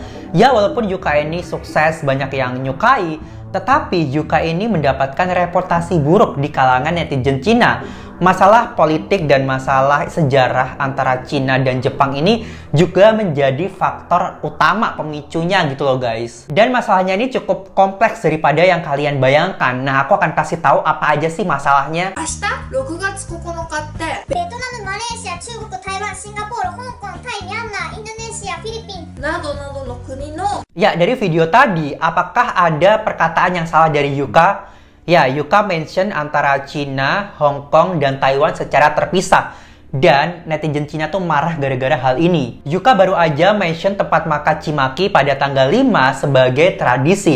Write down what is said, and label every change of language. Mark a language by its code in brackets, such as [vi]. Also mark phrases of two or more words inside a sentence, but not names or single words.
[id] Ya, walaupun Yuka ini sukses, banyak yang nyukai, tetapi Yuka ini mendapatkan reputasi buruk di kalangan netizen Cina. Masalah politik dan masalah sejarah antara Cina dan Jepang ini juga menjadi faktor utama pemicunya gitu loh guys. Dan masalahnya ini cukup kompleks daripada yang kalian bayangkan. Nah, aku akan kasih tahu apa aja sih masalahnya. [ja] 明日6月9日ってベトナム、マレーシア、中国、台湾、シンガポール、香港、タイ、ミャンマー、インドネシア、フィリピンなどなどの国の [id] Ya, dari video tadi, apakah ada perkataan yang salah dari Yuka? Ya, Yuka mention antara Cina, Hong Kong, dan Taiwan secara terpisah. Dan netizen Cina tuh marah gara-gara hal ini. Yuka baru aja mention tempat makan Cimaki pada tanggal 5 sebagai tradisi.